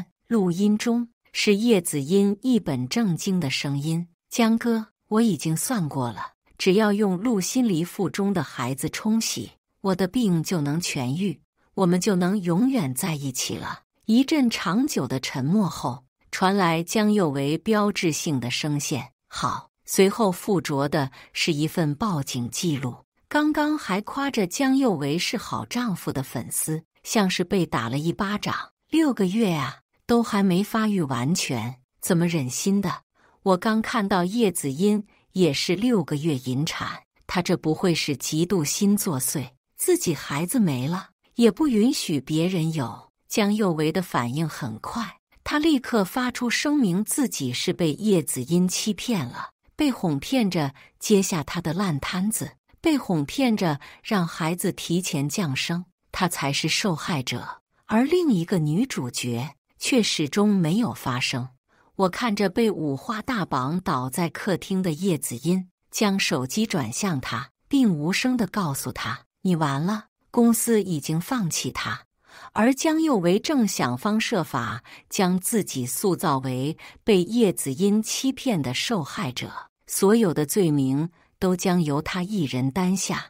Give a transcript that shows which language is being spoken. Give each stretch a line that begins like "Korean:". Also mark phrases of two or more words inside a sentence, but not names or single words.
Chinese: 錄音中是葉子音一本正經的聲音：江哥，我已經算過了，只要用陸心離腹中的孩子冲洗，我的病就能痊癒，我們就能永遠在一起了。一陣長久的沉默後，傳來江佑維標誌性的聲線：好。隨後附着的是一份報警記錄。剛剛還誇着江佑維是好丈夫的粉絲，像是被打了一巴掌。6個月啊，都還沒發育完全，怎麼忍心的？我剛看到葉子音也是6個月引產，她這不會是嫉妒心作祟，自己孩子沒了也不允許別人有。江佑維的反應很快，他立刻發出聲明，自己是被葉子音欺騙了，被哄騙着接下他的爛攤子，被哄騙着讓孩子提前降生，他才是受害者，而另一個女主角卻始終沒有發聲。我看着被五花大綁倒在客廳的葉子音，將手機轉向他，並無聲地告訴他：你完了，公司已經放棄他。而江佑維正想方設法將自己塑造為被葉子音欺騙的受害者，所有的罪名都將由他一人擔下。